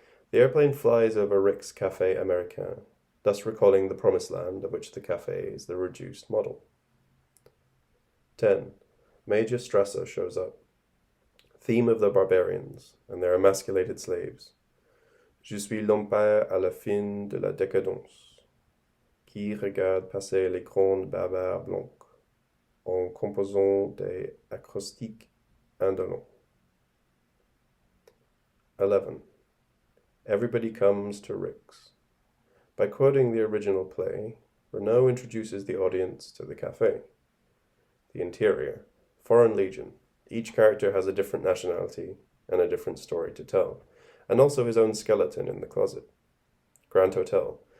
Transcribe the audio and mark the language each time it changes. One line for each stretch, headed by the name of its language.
English: The airplane flies over Rick's Café Américain, thus recalling the promised land of which the café is the reduced model. 10. Major Strasser shows up. Theme of the barbarians and their emasculated slaves.
French: Je suis l'empire à la fin de la décadence, qui regarde passer les grandes barbares blancs, en composant des acrostiques indolents.
English: 11. Everybody comes to Rick's. By quoting the original play, Renault introduces the audience to the café. The interior, Foreign Legion. Each character has a different nationality and a different story to tell, and also his own skeleton in the closet. Grand Hotel.